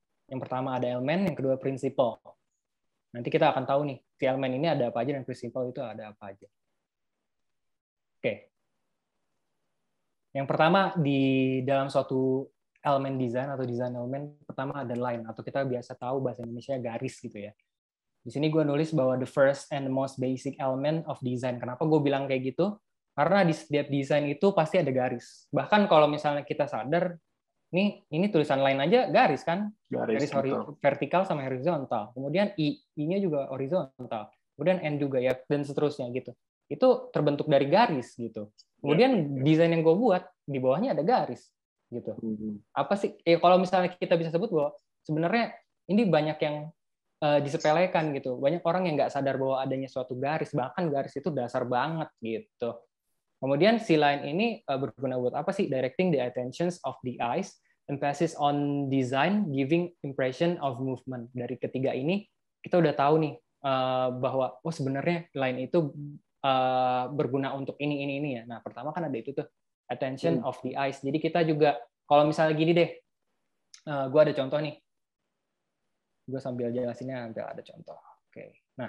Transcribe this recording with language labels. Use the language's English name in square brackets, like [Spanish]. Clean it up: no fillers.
[Indonesian] Yang pertama ada elemen, yang kedua prinsipal. Nanti kita akan tahu nih, si elemen ini ada apa aja dan prinsipal itu ada apa aja. Oke. Yang pertama di dalam suatu elemen desain atau desain elemen, pertama ada line, atau kita biasa tahu bahasa Indonesia garis gitu ya. Di sini gue nulis bahwa [English] the first and the most basic element of design. [Indonesian] Kenapa gue bilang kayak gitu? Karena di setiap desain itu pasti ada garis. Bahkan kalau misalnya kita sadar, ini tulisan line aja garis kan? Garis vertikal sama horizontal. Kemudian I-nya juga horizontal. Kemudian N juga ya, dan seterusnya gitu. Itu terbentuk dari garis gitu. Kemudian desain yang gue buat, di bawahnya ada garis gitu. Apa sih? Kalau misalnya kita bisa sebut bahwa sebenarnya ini banyak yang disepelekan gitu. Banyak orang yang nggak sadar bahwa adanya suatu garis, bahkan garis itu dasar banget gitu. Kemudian si line ini berguna buat apa sih? [English] Directing the attentions of the eyes, emphasis on design, giving impression of movement. [Indonesian] Dari ketiga ini kita udah tahu nih bahwa sebenarnya line itu berguna untuk ini ya. Nah, pertama kan ada itu tuh [English] attention of the eyes. [Indonesian] Jadi kita juga kalau misalnya gini deh, gue ada contoh nih. Gue sambil jelasinnya sambil ada contoh. Oke.